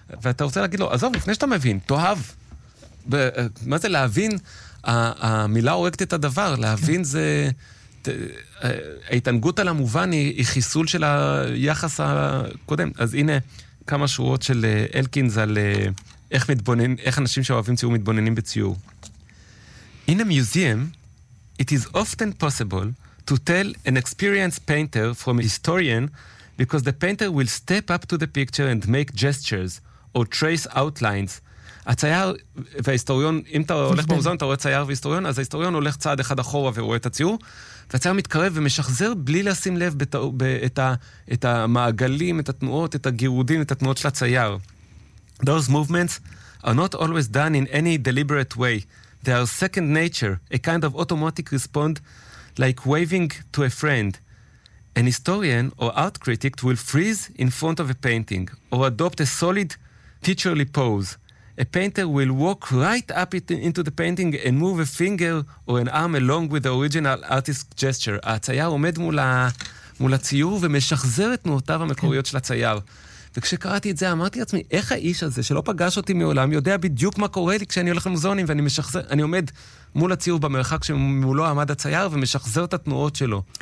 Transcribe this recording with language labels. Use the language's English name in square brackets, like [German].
[Hebrew] ואתה רוצה להגיד לו, עזוב, לפני שאתה מבין, תאהב. מה זה להבין? המילה הורגת את הדבר. להבין זה... ההתענגות על המובן היא חיסול של היחס הקודם. אז הנה כמה שורות של אלקינס על איך מתבונן, איך אנשים שאוהבים ציור מתבוננים בציור. [English] In a museum, it is often possible to tell an experienced painter from a historian because the painter will step up to the picture and make gestures or trace outlines. [Hebrew] הצייר וההיסטוריון, אם אתה הולך במוזיאון, אתה רואה צייר והיסטוריון, אז ההיסטוריון הולך צעד אחד אחורה ורואה את הציור, והצייר מתקרב ומשחזר בלי לשים לב את המעגלים, את התנועות, את הגירודים, את התנועות של הצייר. [English] Those movements are not always done in any deliberate way. They are second nature, a kind of automatic response like waving to a friend. An historian or art critic will freeze in front of a painting or adopt a solid teacherly pose. A painter will walk right up into the painting and move a finger or an arm along with the original artist's gesture. [Hebrew] הצייר עומד מול הציור ומשחזר את תנועותיו המקוריות של הצייר. וכשקראתי את זה, אמרתי לעצמי, איך האיש הזה, שלא פגש אותי מעולם, יודע בדיוק מה קורה לי כשאני הולך למוזיאונים, ואני משחזר, אני עומד מול הציור במרחק שמולו עמד הצייר, ומשחזר את התנועות שלו.